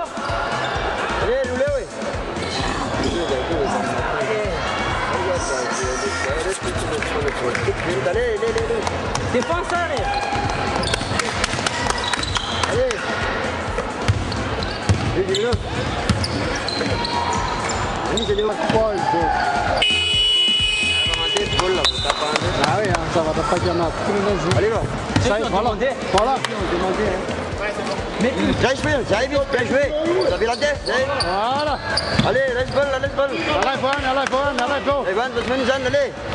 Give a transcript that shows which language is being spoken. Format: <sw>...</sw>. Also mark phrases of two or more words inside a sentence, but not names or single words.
<ms>Dulu weh.</ms> <fr>Défense allez. Allez. Dis-le.</fr> <ms>Ini jadi gol tu.</ms> <fr>Ah oui, ça va pas dire non. Allez là. Voilà. Mais j'arrive vite, bien joué. Vous avez la tête. Voilà. Allez, laisse balle. Allez, allez.</fr>